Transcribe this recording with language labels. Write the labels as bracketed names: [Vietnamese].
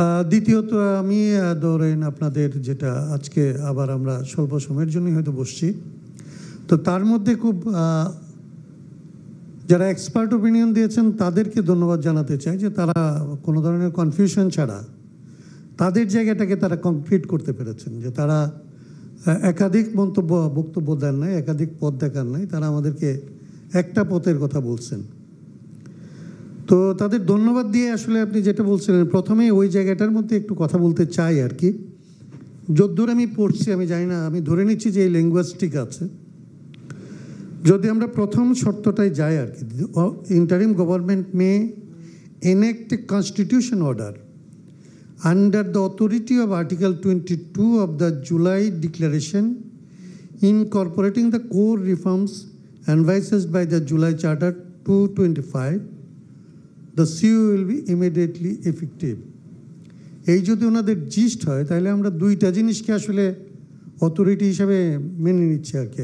[Bangla] দ্বিতীয়ত আমি ধরেন আপনাদের যেটা আজকে আবার আমরা স্বল্প সময়ের জন্যই হয়তো বসছি, তো তার মধ্যে খুব যারা এক্সপার্ট ওপিনিয়ন দিয়েছেন তাদেরকে ধন্যবাদ জানাতে চাই যে তারা কোনো ধরনের কনফিউশন ছাড়া তাদের জায়গাটাকে তারা কমপ্লিট করতে পেরেছেন, যে তারা একাধিক বক্তব্য দেন নাই, একাধিক পথ দেখান নাই, তারা আমাদেরকে একটা পথের কথা বলছেন। তো তাদের ধন্যবাদ দিয়ে আসলে আপনি যেটা বলছিলেন প্রথমেই ওই জায়গাটার মধ্যে একটু কথা বলতে চাই আর কি। যদ্দূর আমি পড়ছি, আমি জানি না, আমি ধরে নিচ্ছি যে এই লিঙ্গুইস্টিক আছে। যদি আমরা প্রথম শর্তটাই যাই আর কি, [English] Interim government may enact a constitution order under the authority of Article 22 of the July Declaration incorporating the core reforms advised by the July Charter 225, the CU will be immediately effective. [Bangla] এই যদি ওনাদের gist হয় তাহলে আমরা দুইটা জিনিসকে আসলে authority হিসাবে মেনে নিচ্ছি আর কি।